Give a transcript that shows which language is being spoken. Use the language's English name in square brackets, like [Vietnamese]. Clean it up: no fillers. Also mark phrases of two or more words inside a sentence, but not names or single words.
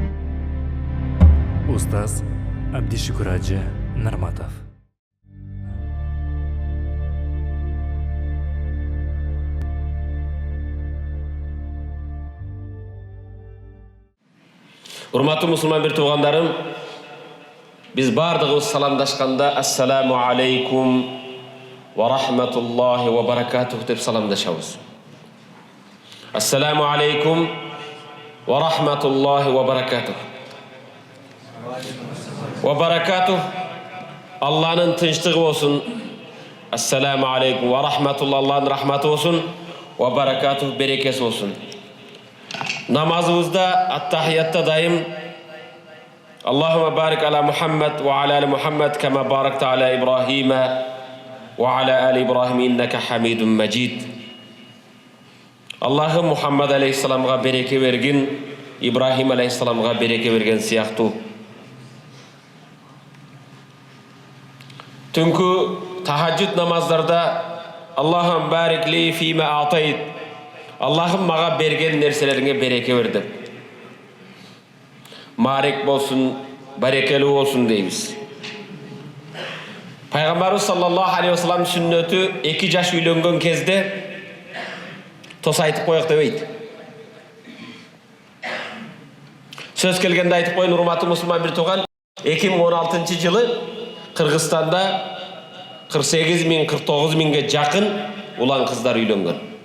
[Kyrgyz] Устаз Абдишукураджи Нарматов. Урматтуу мусулман бир туугандарым, биз бардыгыбыз саламдашканда [Arabic] السلام عليكم ورحمة الله وبركاته [Kyrgyz] деп саламдашабыз. [Arabic] السلام عليكم ورحمة الله وبركاته. وبركاته [Kyrgyz] Аллахнын тынчтыгы болсун. [Arabic] السلام عليكم ورحمة الله, [Kyrgyz] Аллахнын рахматы болсун, [Arabic] وبركاته [Kyrgyz] берекеси болсун. Намазыбызда ат-тахиятта дайым [Arabic] اللهم بارك على محمد وعلى آل محمد كما باركت على إبراهيم وعلى آل إبراهيم إنك حميد مجيد. [Kyrgyz] Аллахым Мухаммад алейхиссаламга береке берген, Ибрахим алейхиссаламга береке берген сыяктуу. Түнкү тахаджуд намаздарда [Arabic] اللهم بارك لي فيما أعطيت, [Kyrgyz] Аллахым мага берген нерселериңе береке бер деп. Марек болсун, барекелүү болсун дейбиз. Пайгамбарыбыз [Arabic] صلى الله عليه وسلم [Kyrgyz] сүннөтү 2 жаш үйлөнгөн кезде тос айтып коёк дебейт. Сөз келгенде айтып коюн, урматтуу мусулман бир тууган, 2016-жылы Кыргызстанда 48.000-49 миңге жакын улан кыздар үйлөнгөн.